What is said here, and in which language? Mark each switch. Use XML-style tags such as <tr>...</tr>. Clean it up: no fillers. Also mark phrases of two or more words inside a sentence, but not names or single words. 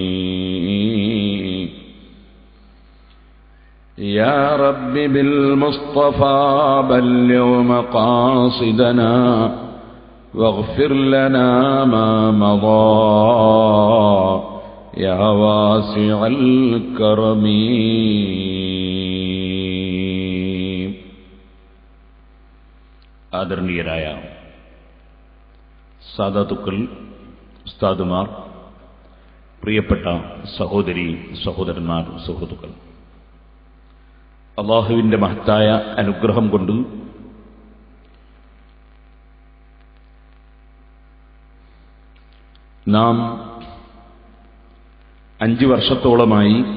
<ar>يا رب بالمصطفى بلغ مقاصدنا واغفر لنا ما مضى يا واسع الكرم.</ar> <ml>ആദരണീയരായ സാദാത്തുക്കൾ, ഉസ്താദുമാർ, പ്രിയപ്പെട്ട സഹോദരി സഹോദരന്മാർ, സുഹൃത്തുക്കൾ, അല്ലാഹുവിന്റെ മഹത്തായ അനുഗ്രഹം കൊണ്ട് നാം 5 വർഷത്തോളമായി</ml>